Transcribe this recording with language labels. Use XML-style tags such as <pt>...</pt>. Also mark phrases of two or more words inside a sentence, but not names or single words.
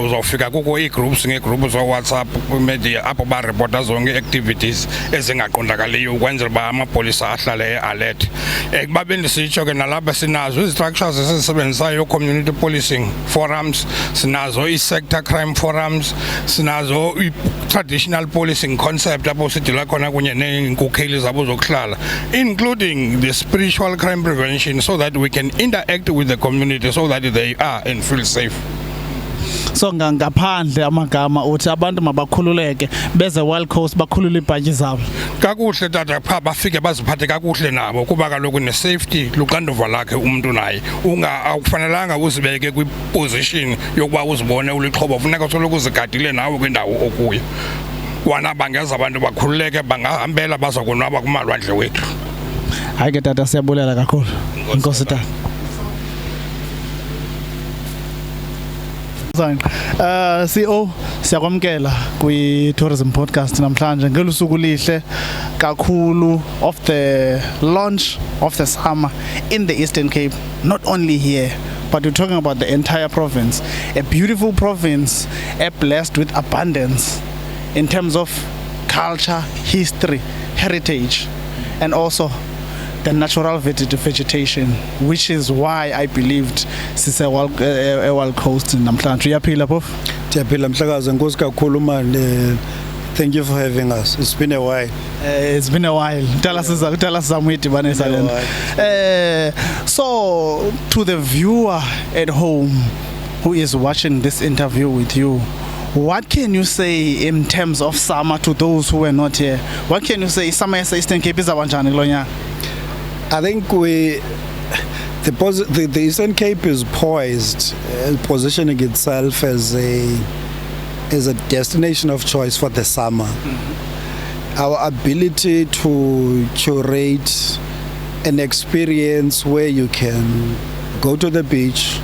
<xh>Uzawufika kukho ii-groups ngee-groups zo-WhatsApp kwimedia apho barepota zonke activities ezingaqondakaliyo ukwenzela uba amapolisa ahlale e-alert. Kuba bendisitsho ke nalapha sinazo ii-structures esizisebenzisayo,</xh> <en>community policing forums,</en> <xh>sinazo ii-</xh> <en>sector crime forums,</en> <xh>sinazo i-</xh> <en>traditional policing concept</en> <xh>apho sidila khona kunye neenkokheli zabo zokuhlala,</xh> <en>including the spiritual crime prevention, so that we can interact with the community so that they are and feel safe.</en> <xh>So ngaphandle amagama uthi abantu mabakhululeke beze Wild Coast bakhulule ibhaji zabo. Kakuhle tata pha bafike baziphathe kakuhle nabo kuba kaloku ne safety luxanduva lakhe umuntu naye akufanelanga uzibeke kwi position yokuba uzibone ulixhobo funeka soloko uzigadile nawe kwindawo okuyo. Wana bangeza abantu bakhululeke bangahambela bazakonwaba kumalwandle wethu. Hayi ke tata siyabulela kakhulu. Inkosi tata. CEO siyakwamkela kwi</xh> <en>tourism podcast</en> <xh>namhlanje ngelusuku lihle kakhulu</xh> <en>of the launch of the summer in the Eastern Cape, not only here but we're talking about the entire province, a beautiful province, blessed with abundance in terms of culture, history, heritage, and also the natural vegetation, which is why I believed it's a Wild Coast in namhlanje.</en> <xh>Uyaphila Prof? Ndiyaphila Mhlakazi,</xh> <en>enkosi kakhulu man. Thank you for having us. It's been a while. It's been a while. Tell us so to the viewer at home who is watching this interview with you, what can you say in terms of summer to those who were not here? What can you say summer yase Eastern Cape is</en> <xh>abanjani lo nyaka?</xh> <en>I think the Eastern Cape is poised, positioning itself as a destination of choice for the summer. Mm-hmm. Our ability to curate an experience where you can go to the beach.</en>